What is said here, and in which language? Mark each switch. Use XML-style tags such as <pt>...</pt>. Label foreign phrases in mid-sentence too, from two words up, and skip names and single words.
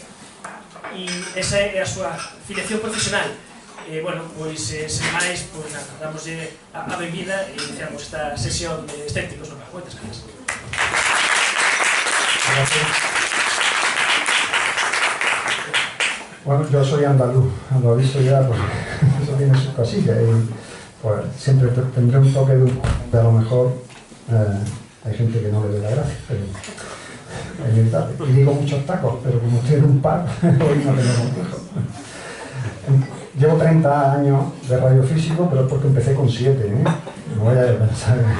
<gl>E esa é a súa filiación profesional. Pois, sen máis, damos a benvida e iniciamos esta sesión de Escépticos no Par. Moitas gracias.</gl> <es>Bueno, yo soy andaluz, lo aviso ya, pues eso tiene sus cosillas y pues siempre tendré un toque de humor, a lo mejor hay gente que no le dé la gracia, pero es inevitable. Y digo muchos tacos, pero como estoy en un par, hoy no tengo complejo. Llevo 30 años de radiofísico, pero es porque empecé con 7, no voy a pensar.</es>